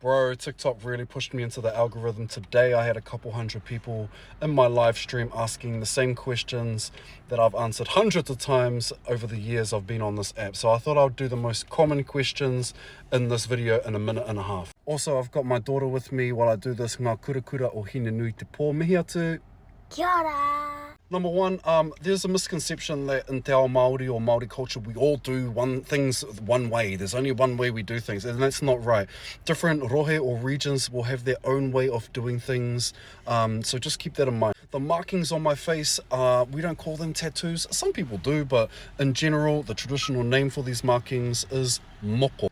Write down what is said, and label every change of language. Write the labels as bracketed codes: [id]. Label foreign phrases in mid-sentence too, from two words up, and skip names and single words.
[en] Bro, TikTok really pushed me into the algorithm. Today I had a couple hundred people in my live stream asking the same questions that I've answered hundreds of times over the years I've been on this app. So I thought I'd do the most common questions in this video in a minute and a half. Also, I've got my daughter with me while I do this. [mi] Ngā kura kura o hine nui te pō mihi atu. Kia ora. [en] Number one, there's a misconception that in [mi] te ao Māori [en] or Māori culture, we all do things one way. There's only one way we do things, and that's not right. Different rohe or regions will have their own way of doing things, so just keep that in mind. The markings on my face, we don't call them tattoos. Some people do, but in general, the traditional name for these markings is Moko.